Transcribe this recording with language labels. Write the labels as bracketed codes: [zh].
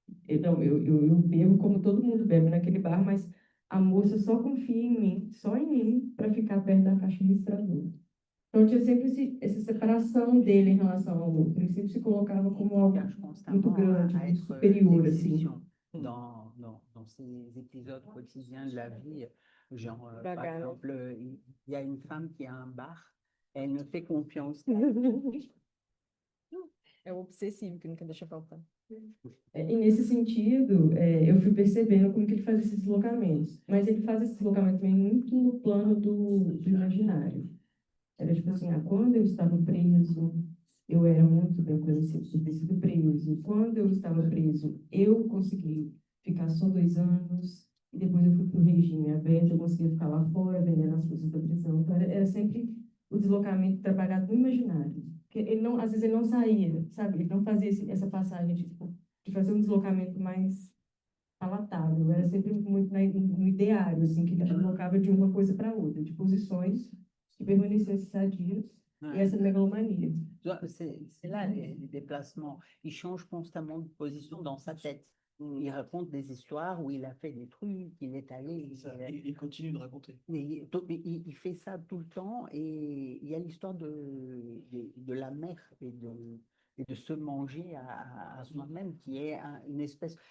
[pt] Então, eu bebo como todo mundo bebe naquele bar, mas a moça só confia em mim, só em mim, para ficar perto da caixa registradora. Então, tinha sempre essa separação dele em relação ao outro. Ele sempre se colocava como algo muito grande, muito superior, assim. [fr] Dans ces épisodes quotidiens de la vie, genre, par exemple, il y a une femme qui a un bar, elle ne fait confiance qu'à [pt] É o obsessivo que nunca deixa faltar. E nesse sentido, eu fui percebendo como que ele faz esses deslocamentos. Mas ele faz esse deslocamento também muito no plano do imaginário. Era tipo assim, quando eu estava preso, eu era muito bem conhecido por ter sido preso. Quando eu estava preso, eu consegui ficar só 2 anos. E depois eu fui para o regime aberto, eu conseguia ficar lá fora, vendendo as coisas da prisão. Então, era sempre o deslocamento trabalhado no imaginário. Porque ele não, às vezes ele não saía, sabe? Ele não fazia essa passagem de fazer um deslocamento mais palatável. Era sempre muito no ideário, assim, que ele deslocava de uma coisa para outra, de posições que permaneciam sadias e essa megalomania. [fr] C'est là les déplacements. Il change constamment de position dans sa tête. Il raconte des histoires où il a fait des trucs, il est allé. Il continue de raconter. Il fait ça tout le temps et il y a l'histoire de la mère et de se manger à soi-même qui est une espèce.